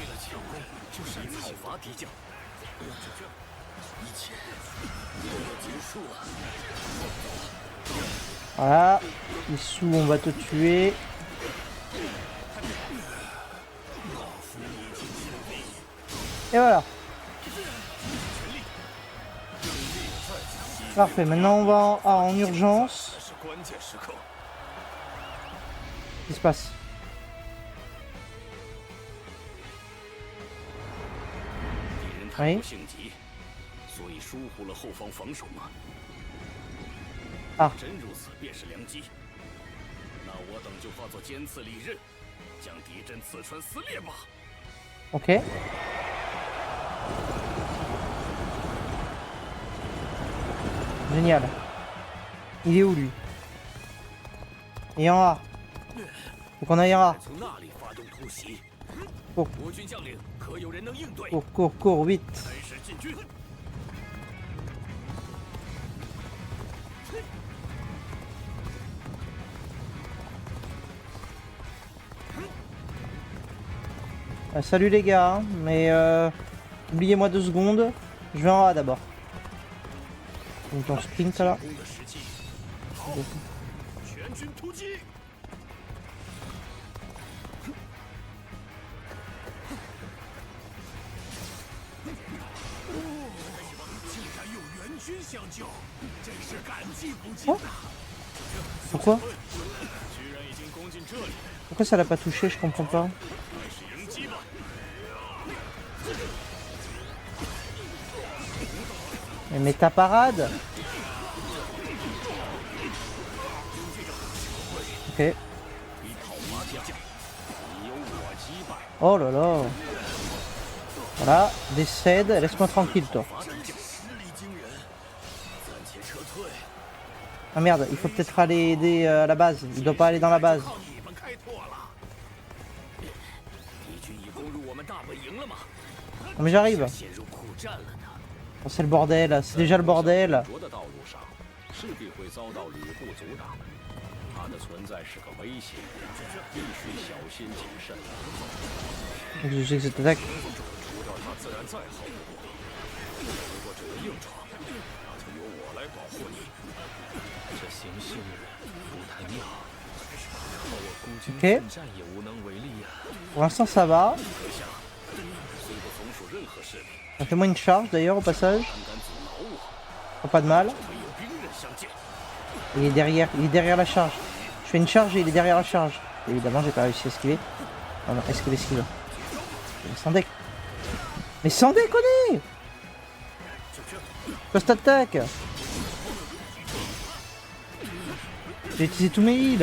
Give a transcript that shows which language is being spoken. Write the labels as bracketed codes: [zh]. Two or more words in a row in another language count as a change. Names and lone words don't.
[fr] Voilà. Issou, on va te tuer. Et voilà. Parfait, maintenant on va en urgence. [zh] 这是关键时刻， [fr] Qu'est-ce qui se passe? [zh] 敌人太过性急，所以疏忽了后方防守吗？啊真如此，便是良机。那我等就化作尖刺利刃，将敌阵刺穿撕裂吧。 [fr] Ok. Génial. Il est où lui? Il est en A. Faut qu'on aille en A. [zh] 从那里发动突袭。 Oh. 国军将领可有人能应对？ [fr] Cours, cours, cours, vite. [zh] 开始进军。 [fr] Salut les gars, mais oubliez-moi 2 secondes. Je vais en A d'abord. Donc on sprint là. [zh] 攻的时机，好，全军突击！竟然有援军相救，真是感激不尽呐！ [fr] Pourquoi? [zh] 居然已经攻进这里， [fr] Pourquoi ça l'a pas touché? Je comprends pas. [zh] 开始迎击吧！ [fr] Mais ta parade? Ok. [zh] 一讨伐天下，你有我击败。 [fr] Oh là là. Voilà, décède, laisse-moi tranquille toi. [zh] 伐天下实力惊人，暂且撤退。 [fr] Ah merde, il faut peut-être aller aider à la base. Il doit pas aller dans la base. [zh] 靠你们开拓了。敌军已攻入我们大本营了吗？ [fr] Non mais j'arrive. [zh] 陷入苦战了呢。 [fr] Oh, c'est le bordel, c'est déjà le bordel. [zh] 的道路上势必会遭到吕布阻挡，他的存在是个威胁，必须小心谨慎。 [fr] Je sais que cette attaque. [zh] 除掉他自然再好不过，如果只能硬闯，那就由我来保护你。这形势不太妙，靠我孤军 [fr] Ok. [zh] 奋战也无能为力呀。 [fr] Pour l'instant ça va. [zh] 阁下，虽不从属任何势力， [fr] Fais-moi une charge d'ailleurs au passage. [zh] 胆敢阻挠我， [fr] Oh, pas de mal. [zh] 没有兵刃相见。 [fr] Il est derrière la charge. Je fais une charge et il est derrière la charge. Évidemment j'ai pas réussi à esquiver. Oh non, esquive. Mais sans deck. Mais sans déconner! Post attaque! J'ai utilisé tous mes heals.